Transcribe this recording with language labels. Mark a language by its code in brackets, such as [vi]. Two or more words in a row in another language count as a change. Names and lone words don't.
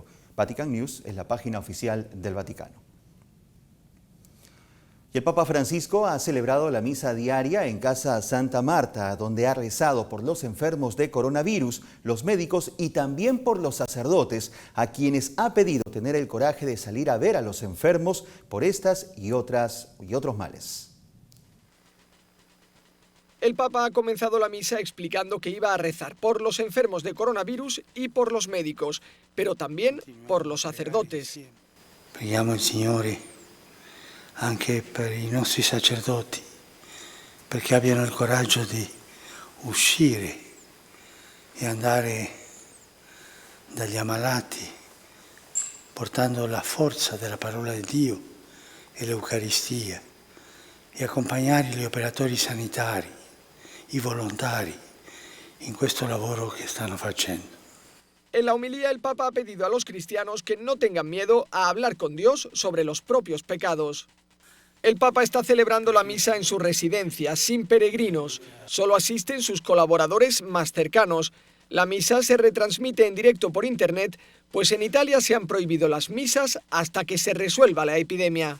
[es] Vatican News es la página oficial del Vaticano. Y el Papa Francisco ha celebrado la misa diaria en Casa Santa Marta, donde ha rezado por los enfermos de coronavirus, los médicos y también por los sacerdotes, a quienes ha pedido tener el coraje de salir a ver a los enfermos por estas y otros males. El Papa ha comenzado la misa explicando que iba a rezar por los enfermos de coronavirus y por los médicos, pero también por los sacerdotes. [it] Preghiamo il Signore anche per i nostri sacerdoti, perché abbiano il coraggio di uscire e andare dagli ammalati, portando la forza della parola di Dio e l'Eucaristia, e accompagnare gli operatori sanitari, i volontari, in questo lavoro che stanno facendo. [es] En la homilía, el Papa ha pedido a los cristianos que no tengan miedo a hablar con Dios sobre los propios pecados. El Papa está celebrando la misa en su residencia, sin peregrinos. Solo asisten sus colaboradores más cercanos. La misa se retransmite en directo por Internet, pues en Italia se han prohibido las misas hasta que se resuelva la epidemia.